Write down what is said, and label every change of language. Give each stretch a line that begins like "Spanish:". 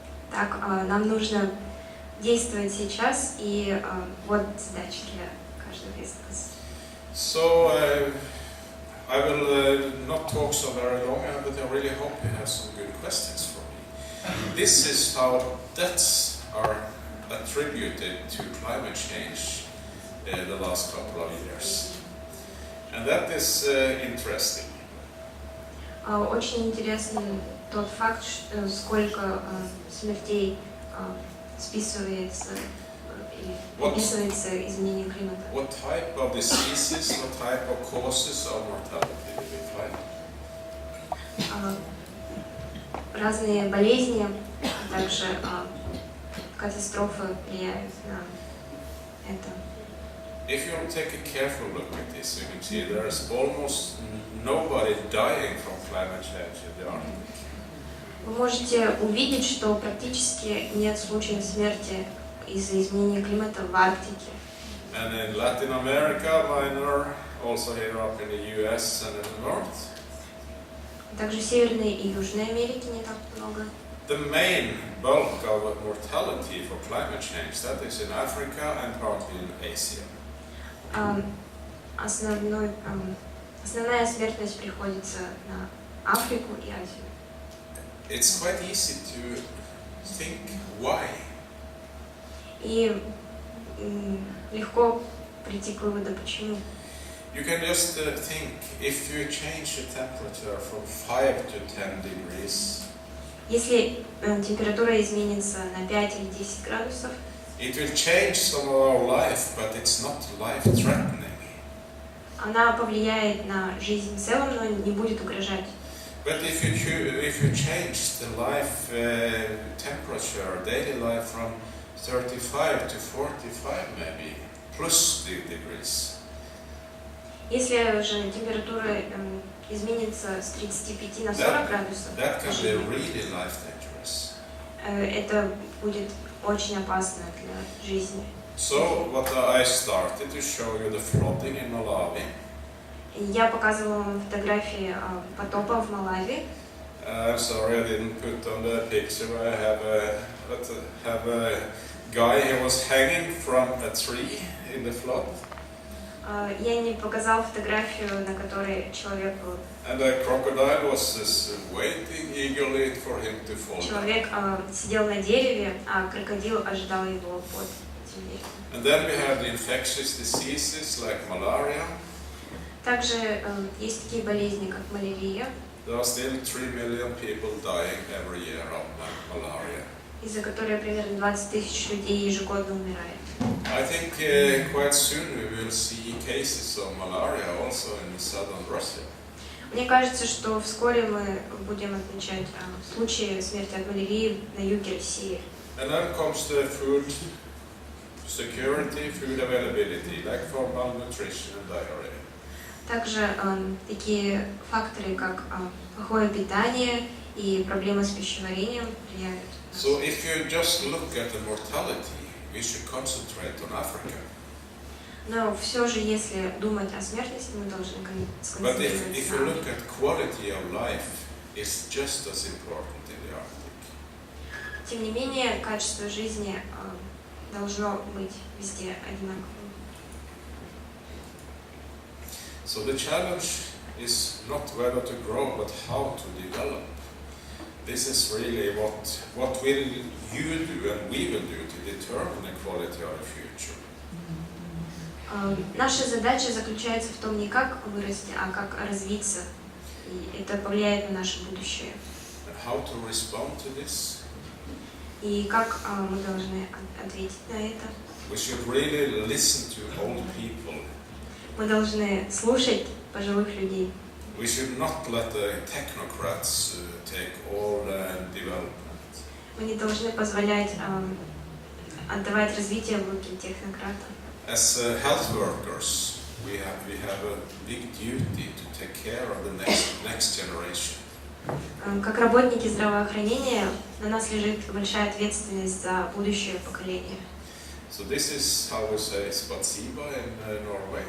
Russian: Так, нам нужно действовать сейчас, и вот задача для каждого из нас.
English: So I will not talk so very long, but I really hope you have some good questions for me. This is how deaths are attributed to climate change the last couple of years. And that is interesting.
Russian: Очень интересен тот факт, сколько смертей списывается и описывается изменением климата.
English: What type of diseases, what type of causes of mortality do we find?
Russian: Разные болезни, а также катастрофы влияют на это.
English: If you take a careful look at this, you can see there's almost nobody dying from climate change in the Arctic.
Russian: Вы можете увидеть, что практически нет случаев смерти из-за изменения климата в Арктике.
English: And in Latin America, minor, also here up in the US and in the north.
Russian: Также в Северной и Южной Америке не так много.
English: the main bulk of mortality for climate change, that is in Africa and partly in Asia.
Russian: Основная смертность приходится на Африку и Азию.
English: It's quite easy to think why.
Russian: И легко прийти к выводу, почему.
English: You can just think, if you change the temperature from 5 to 10 degrees,
Russian: Если температура изменится на 5 или 10 градусов,
English: it will change some of our life, but it's not life-threatening.
Russian: она повлияет на жизнь в целом, но не будет угрожать.
English: But if you change the life temperature, daily life from 35 to 45 maybe, plus degrees,
Russian: Если же температура изменится с 35 на 40 градусов,
English: that can be really life dangerous.
Russian: это будет очень опасно для жизни.
English: So what I started to show you the flooding in Malawi.
Russian: Я показывала вам фотографии потопа в Малави.
English: I'm sorry I didn't put on the picture. I have a guy who was hanging from a tree in the flood.
Russian: Я не показала фотографию, на которой человек был.
English: And the crocodile was just waiting eagerly for him to fall.
Russian: Человек сидел на дереве, а крокодил ожидал его под землей.
English: And then we have the infectious diseases like malaria.
Russian: Также есть такие болезни, как малярия,
English: There are still 3 million people dying every year of malaria.
Russian: из-за которой примерно 20 тысяч людей ежегодно умирает.
English: I think quite soon we will see cases of malaria also in southern Russia.
Russian: Мне кажется, что вскоре мы будем отмечать случаи смерти от малярии на юге России.
English: And then comes the food security, food availability, like for malnutrition and diarrhea.
Russian: Также такие факторы, как плохое питание и проблемы с пищеварением влияют.
English: So if you just look at the mortality, we should concentrate on Africa.
Russian: Но все же, если думать о смертности, мы должны
English: But if
Russian: сконцентрироваться
English: you
Russian: на
English: look at quality of life, it's just as important in the Arctic.
Russian: Тем не менее, качество жизни должно быть везде одинаковым.
English: So the challenge is not whether to grow, but how to develop. This is really what will you do and we will do to determine the quality of the future.
Russian: Наша задача заключается в том не как вырасти, а как развиться. И это повлияет на наше будущее.
English: And how to respond to this?
Russian: И как мы должны ответить на это?
English: We should really listen to old people.
Russian: Мы должны слушать пожилых людей.
English: We should not let the technocrats take all development.
Russian: Мы не должны позволять отдавать развитие в руки технократам.
English: As health workers, we have a big duty to take care of the next generation.
Russian: Как работники здравоохранения, на нас лежит большая ответственность за будущее поколение.
English: So this is how we say spasiba in Norway.